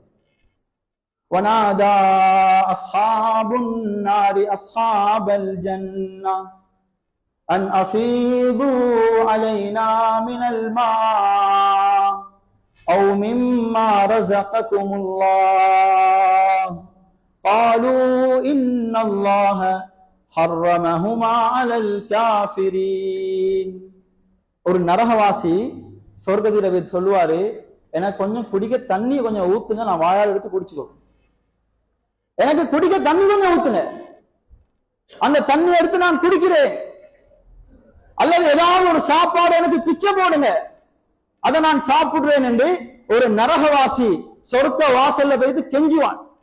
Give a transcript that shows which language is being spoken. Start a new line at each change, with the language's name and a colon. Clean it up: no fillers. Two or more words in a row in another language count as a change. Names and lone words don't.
Arabic: ونادى أصحاب النار أصحاب الجنة أن أفيضوا علينا من الماء أو مما رزقكم الله قالوا إن الله حرمهما على الكافرين.
Tamil: ஒரு நரகவாசி சொர்க்கத்தில போய் சொல்லுவாரு, எனக்கு கொஞ்சம் குடிக்க தண்ணி கொஞ்சம் ஊத்துங்க, நான் வாயால் எடுத்து குடிச்சுக்கோ. எனக்கு குடிக்க தண்ணி கொஞ்சம் ஊத்துங்க, அந்த தண்ணி எடுத்து நான் குடிக்கிறேன். அல்லது ஏதாவது ஒரு சாப்பாடு எனக்கு பிச்சை போடுங்க, அதை நான் சாப்பிடுறேன் என்று ஒரு நரகவாசி சொர்க்க வாசல்ல போயிட்டு கெஞ்சுவான்.